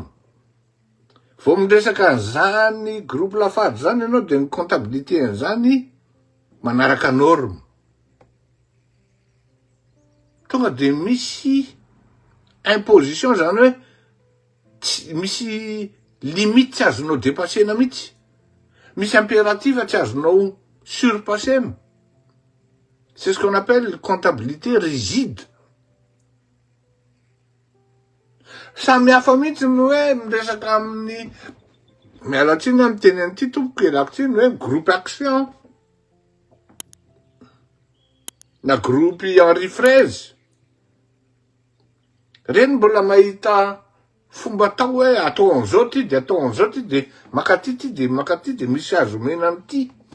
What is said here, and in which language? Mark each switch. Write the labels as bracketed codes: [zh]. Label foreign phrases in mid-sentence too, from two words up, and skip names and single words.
[mg] Vao miresaka an'izany groupe Lafarge zany ianao de ny comptabilité an'izany manaraka norme. Tonga de misy imposition zany hoe misy limite tsy azonao dépassena mihitsy. Misy impératif tsy azonao surpasser. [fr] C'est ce qu'on appelle comptabilité rigide. [mg] Samy hafa mihitsy ny hoe miresaka amin'ny mialatsiny amin'ny teny an'ity tompoko ialako tsiny hoe [fr] groupe action [mg] na groupe Henri Fraise. Reny mbola mahita fomba atao hoe atao an'izao ty de atao an'izao ty de makaty ty de makaty de misy azo mena am'ty.